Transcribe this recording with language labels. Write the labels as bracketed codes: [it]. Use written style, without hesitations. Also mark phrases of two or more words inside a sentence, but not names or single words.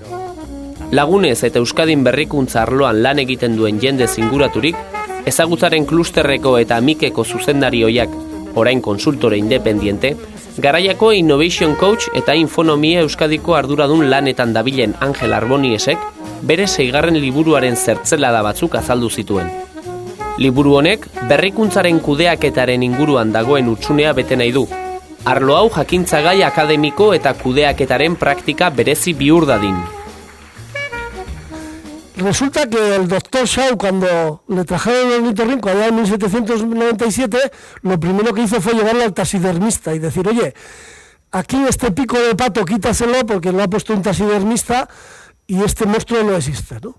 [eu] Lagunez eta Euskadin berrikuntza arloan lan egiten duen jende zinguraturik, ezagutzaren klusterreko eta mikeko zuzendarioiak, orain konsultore independiente, Garaiako [en] Innovation Coach [eu] eta Infonomia Euskadiko arduradun lanetan dabilen Angel Arboniesek, bere 6. liburuaren zertzelada batzuk azaldu zituen. Liburu honek, berrikuntzaren kudeaketaren inguruan dagoen utsunea bete nahi du. Arlo hau jakintzagai akademiko eta kudeaketaren praktika berezi bihur dadin. [es] Resulta que el doctor Shaw, cuando le trajeron el ornitorrinco allá en 1797, lo primero que hizo fue llevarlo al taxidermista y decir, oye, aquí este pico de pato quítaselo porque lo ha puesto un taxidermista y este monstruo no existe, ¿no?